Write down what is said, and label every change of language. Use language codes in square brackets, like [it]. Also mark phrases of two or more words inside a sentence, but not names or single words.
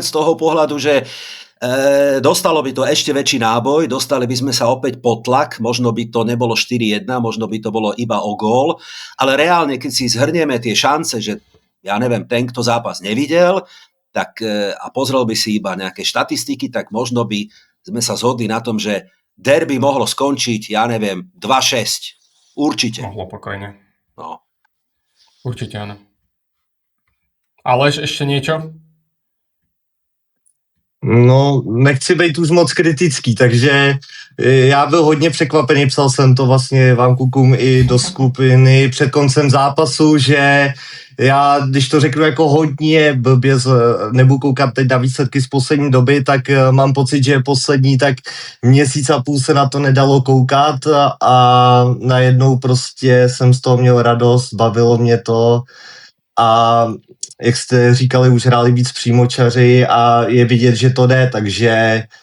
[sk] z toho pohľadu, že dostalo by to ešte väčší náboj, dostali by sme sa opäť pod tlak, možno by to nebolo 4-1, možno by to bolo iba o gól, ale reálne, keď si zhrnieme tie šance, že ja neviem, ten, kto zápas nevidel, tak a pozrel by si iba nejaké štatistiky, tak možno by sme sa zhodli na tom, že derby mohlo skončiť, ja neviem, 2-6. Určite. Mohlo pokojne. No. Určite áno. Aleš, ešte niečo? [cs] No, nechci být už moc kritický, takže já byl hodně překvapený, psal jsem to vlastně vám klukům i do skupiny před koncem zápasu, že já, když to řeknu jako hodně blbě, nebudu koukat teď na výsledky z poslední doby, tak mám pocit, že poslední tak měsíc a půl se na to nedalo koukat a najednou prostě jsem z toho měl radost, bavilo mě to a jak jste říkali, už hráli víc přímočaři a je vidět, že to jde, takže